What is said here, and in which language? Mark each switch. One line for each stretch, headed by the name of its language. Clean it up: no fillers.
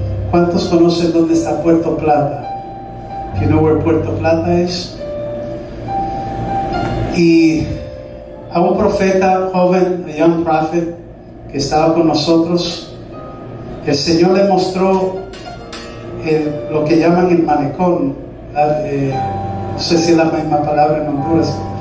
Spanish: ¿Cuántos conocen dónde está Puerto Plata?
English: Do you know where Puerto Plata is?
Spanish: Y a un profeta joven,
English: a young prophet,
Spanish: que estaba con nosotros, el Señor le mostró lo que llaman el malecón. No sé si es la misma palabra en Honduras.